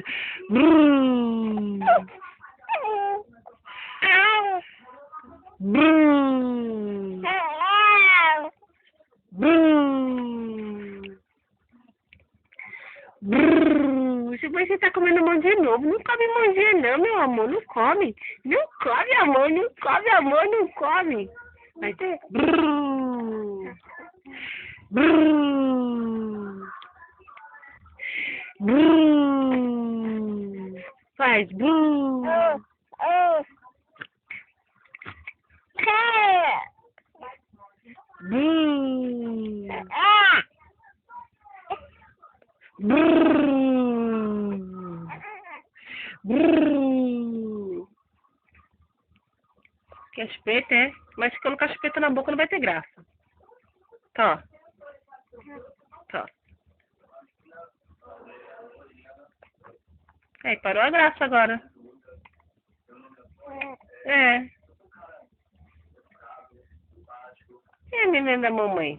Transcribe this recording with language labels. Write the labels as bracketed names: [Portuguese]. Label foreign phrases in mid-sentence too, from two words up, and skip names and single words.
[Portuguese] Brum. Brum. Brum. Brum. Se você tá comendo mão de novo, não come mãozinha não, meu amor. Não come. Não come, amor. Não come, amor. Não come. Vai ter. Brum. Brum. Brum. Faz brum. Brum. Brum. Brum. Quer espeta, é? Mas se colocar espeta na boca não vai ter graça. Tá. Tá. Aí, parou a graça agora. É. E a neném da mamãe?